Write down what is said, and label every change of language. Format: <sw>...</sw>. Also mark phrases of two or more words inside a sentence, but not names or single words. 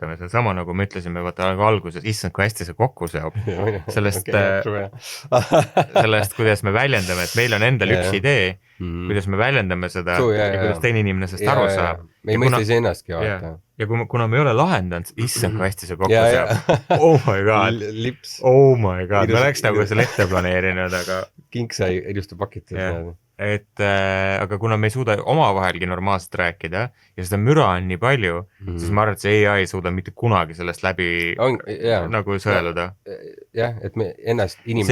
<et>See on sama, nagu me ütlesime vaata alguses, issand, kui hästi see kokku seob. Sellest, kuidas me väljendame, et meil on endal üks idee, kuidas me väljendame seda ja kuidas teine inimene sellest aru saab. Me ei mõista ise ennastki vaata. Ja kuna me ei ole lahendanud, issand, kui hästi see kokku seob.</et> <en>Oh my god.</en> <et>Lips.</et> <en>Oh my god.</en> <et>Me oleks nagu selle ette planeerinud, aga... Kink sai ilusti pakitud. Aga kuna me ei suuda omavahelgi normaalselt rääkida ja seda müra on nii palju, siis ma arvan, et see AI ei suuda mitte kunagi sellest läbi nagu sõeluda. Jah, et me ennast inimesena</et>